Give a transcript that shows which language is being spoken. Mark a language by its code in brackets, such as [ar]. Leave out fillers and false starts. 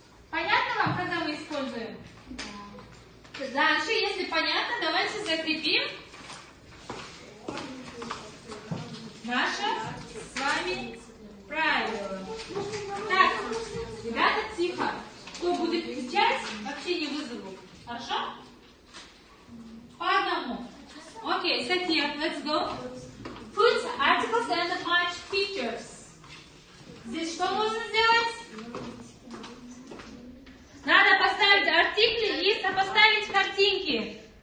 [ru] Понятно вам, когда мы используем? Дальше, если понятно, давайте закрепим наше с вами правило. Так, ребята, тихо. Кто будет кричать, вообще не вызову. Хорошо? По одному. [en] Окей, so here, let's go. Put articles and match pictures. [ru] Здесь что нужно сделать? Надо поставить артикли и сопоставить картинки.